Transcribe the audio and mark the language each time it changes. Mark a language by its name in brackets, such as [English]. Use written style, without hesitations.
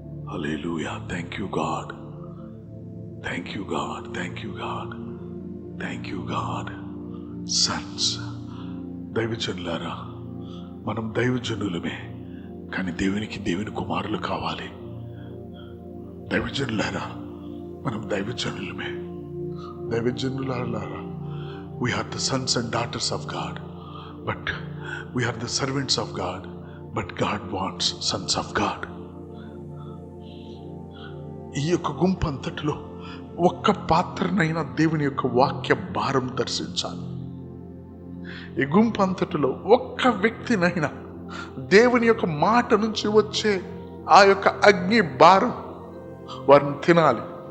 [English] Hallelujah. Thank you God, thank you God, thank you God, thank you God. [Telugu] Sons, దైవజనులారా, మనం దైవజనులమే, కానీ దేవుని కుమారులు కావాలి. దైవజనులారా, మనం దైవజనులమే, దైవజనులారా. [English] We are the sons and daughters of God, but we are the servants of God, but God wants sons of God. [Telugu] ఈ యొక్క గుంపు అంతటిలో ఒక్క పాత్రనైనా దేవుని యొక్క వాక్య భారం దర్శించాలి. ఈ గుంపు అంతటిలో ఒక్క వ్యక్తినైనా దేవుని యొక్క మాట నుంచి వచ్చే ఆ యొక్క అగ్ని భారం వారిని తినాలి.